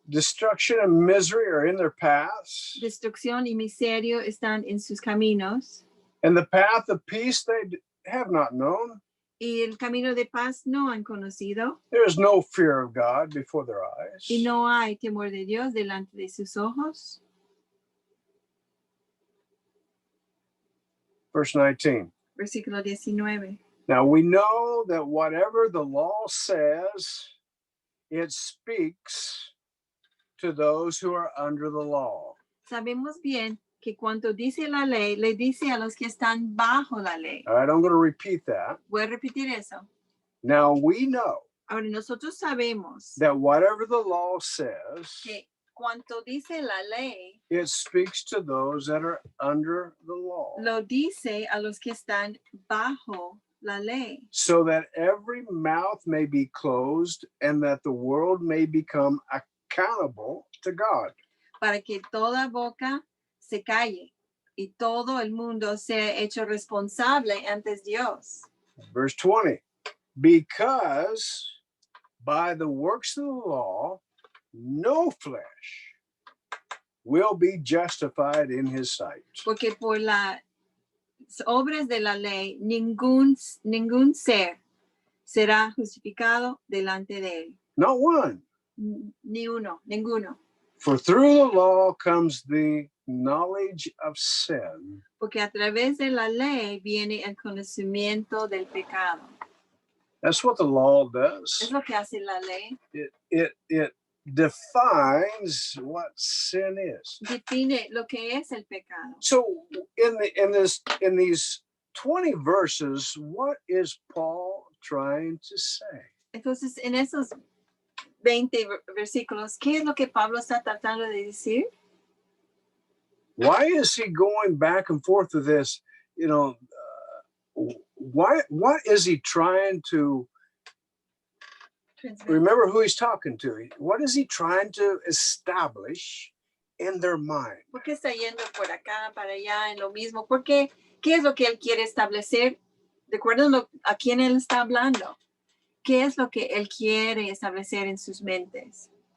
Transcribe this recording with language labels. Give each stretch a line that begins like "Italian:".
English: Destruction and misery are in their paths.
Spanish: Destrucción y miseria están en sus caminos.
English: And the path of peace they have not known.
Spanish: Y el camino de paz no han conocido.
English: There is no fear of God before their eyes.
Spanish: Y no hay temor de Dios delante de sus ojos.
English: Verse 19.
Spanish: Versículo 19.
English: Now we know that whatever the law says, it speaks to those who are under the law.
Spanish: Sabemos bien que cuanto dice la ley, le dice a los que están bajo la ley.
English: All right, I'm going to repeat that.
Spanish: Voy a repetir eso.
English: Now we know
Spanish: Ahora nosotros sabemos
English: that whatever the law says,
Spanish: que cuanto dice la ley,
English: it speaks to those that are under the law.
Spanish: lo dice a los que están bajo la ley,
English: So that every mouth may be closed and that the world may become accountable to God.
Spanish: para que toda boca se calle y todo el mundo sea hecho responsable ante Dios.
English: Verse 20, because by the works of the law, no flesh will be justified in his sight.
Spanish: Porque por las obras de la ley, ningún ser será justificado delante de él.
English: Not one.
Spanish: Ni uno, ninguno.
English: For through the law comes the knowledge of sin.
Spanish: Porque a través de la ley viene el conocimiento del pecado.
English: That's what the law
Spanish: Es
English: does.
Spanish: lo que hace la ley.
English: It defines what sin is.
Spanish: Define lo que es el pecado.
English: So in these 20 verses, what is Paul trying to say?
Spanish: Entonces, en esos 20 versículos, ¿qué es lo que Pablo está tratando de decir?
English: Why is he going back and forth with this? You know, what is he trying to remember who he's talking to? What is he trying to establish in their mind?
Spanish: ¿Por qué está yendo por acá, para allá, en lo mismo? ¿Por qué? ¿Qué es lo que él quiere establecer? Recuerden a quién él está hablando. ¿Qué es lo que él quiere establecer en sus mentes?